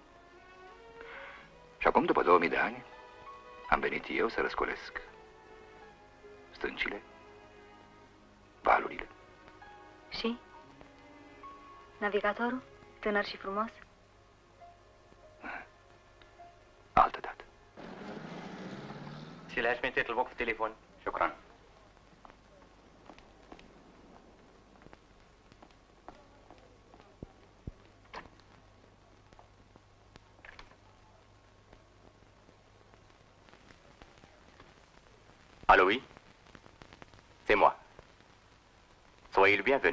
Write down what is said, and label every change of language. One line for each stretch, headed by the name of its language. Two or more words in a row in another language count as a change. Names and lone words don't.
Romanian: Și acum, după 2000 de ani, am venit eu să răscolesc stâncile, valurile. Și? Navigatorul? Tânăr și frumos? Altă dată.
Arabic: سلاش من تطلبوك في التليفون. شكرا.
French: Allô, oui? C'est moi. Soyez le bienvenu.